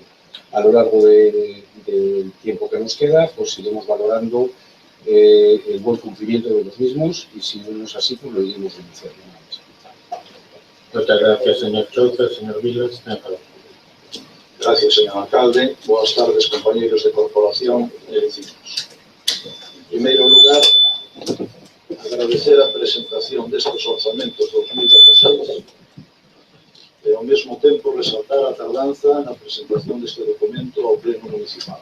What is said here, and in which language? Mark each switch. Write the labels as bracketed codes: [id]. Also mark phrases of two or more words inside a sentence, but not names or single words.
[es] A lo largo del tiempo que nos queda, pues iremos valorando el buen cumplimiento de los mismos y si no es así, pues lo iremos denunciando. Muchas gracias, señor Chope. Señor Vilas, Gracias, señor alcalde. [gl] Boas tardes, compañeros de corporación e vecinos. En primeiro lugar, agradecer a presentación destes orzamentos 2016 e ao mesmo tempo resaltar a tardanza na presentación deste documento ao Pleno Municipal.